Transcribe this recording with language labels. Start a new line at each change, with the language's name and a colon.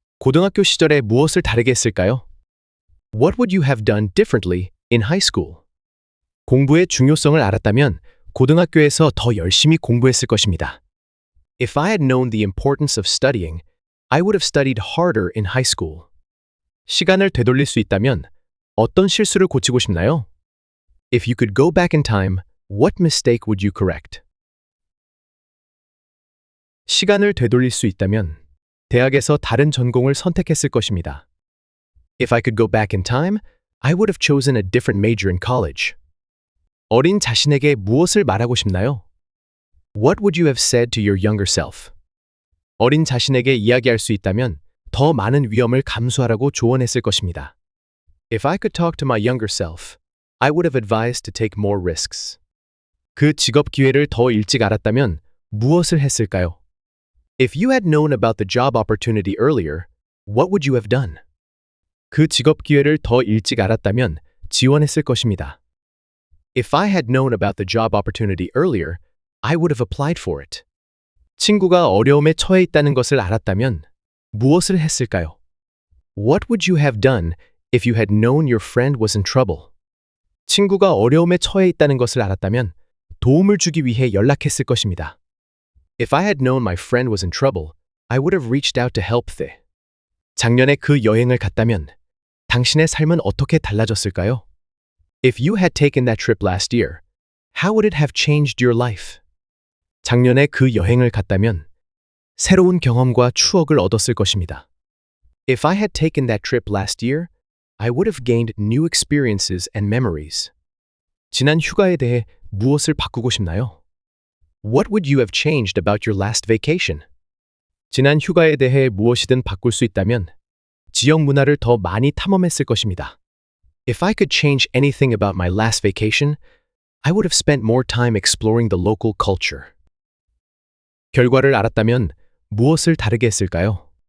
Korean: 고등학교 시절에 무엇을 다르게 했을까요?
English: What would you have done differently in high school?
Korean: 공부의 중요성을 알았다면 고등학교에서 더 열심히 공부했을 것입니다.
English: If I had known the importance of studying, I would have studied harder in high school.
Korean: 시간을 되돌릴 수 있다면 어떤 실수를 고치고 싶나요?
English: If you could go back in time, what mistake would you correct?
Korean: 시간을 되돌릴 수 있다면 대학에서 다른 전공을 선택했을 것입니다.
English: If I could go back in time, I would have chosen a different major in college.
Korean: 어린 자신에게 무엇을 말하고 싶나요?
English: What would you have said to your younger self?
Korean: 어린 자신에게 이야기할 수 있다면 더 많은 위험을 감수하라고 조언했을 것입니다.
English: If I could talk to my younger self, I would have advised to take more risks.
Korean: 그 직업 기회를 더 일찍 알았다면 무엇을 했을까요?
English: If you had known about the job opportunity earlier, what would you have done?
Korean: 그 직업 기회를 더 일찍 알았다면 지원했을 것입니다.
English: If I had known about the job opportunity earlier, I would have applied for it.
Korean: 친구가 어려움에 처해 있다는 것을 알았다면 무엇을 했을까요?
English: What would you have done if you had known your friend was in trouble?
Korean: 친구가 어려움에 처해 있다는 것을 알았다면 도움을 주기 위해 연락했을 것입니다.
English: If I had known my friend was in trouble, I would have reached out to help them.
Korean: 작년에 그 여행을 갔다면 당신의 삶은 어떻게 달라졌을까요?
English: If you had taken that trip last year, how would it have changed your life?
Korean: 작년에 그 여행을 갔다면 새로운 경험과 추억을 얻었을 것입니다.
English: If I had taken that trip last year, I would have gained new experiences and memories.
Korean: 지난 휴가에 대해 무엇을 바꾸고 싶나요?
English: What would you have changed about your last vacation?
Korean: 지난 휴가에 대해 무엇이든 바꿀 수 있다면 지역 문화를 더 많이 탐험했을 것입니다.
English: If I could change anything about my last vacation, I would have spent more time exploring the local culture.
Korean: 결과를 알았다면 무엇을 다르게 했을까요?